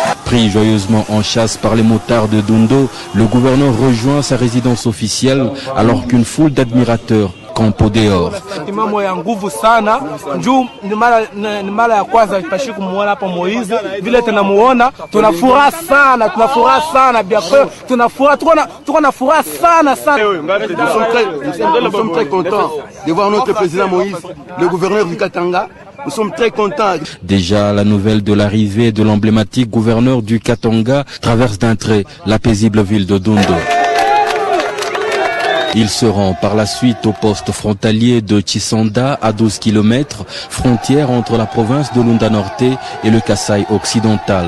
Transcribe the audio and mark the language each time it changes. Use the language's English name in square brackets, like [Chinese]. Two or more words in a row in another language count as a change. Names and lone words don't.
[French] Pris joyeusement en chasse par les motards de Dundo, le gouverneur rejoint sa résidence officielle alors qu'une foule d'admirateurs campe au dehors. [Swahili] Mama ya nguvu sana juu ni mara ya kwanza tupashi kumuona hapa Moizi, vile tunamuona tunafuraha sana [French] bien sûr, [Swahili] tuko na furaha sana. [French] Nous sommes très contents de voir notre président Moïse, le gouverneur du Katanga. Nous sommes très contents. Déjà, la nouvelle de l'arrivée de l'emblématique gouverneur du Katanga traverse d'un trait la paisible ville de Dundo. Il se rend par la suite au poste frontalier de Chisanda à 12 km, frontière entre la province de Lunda Norte et le Kasaï occidental.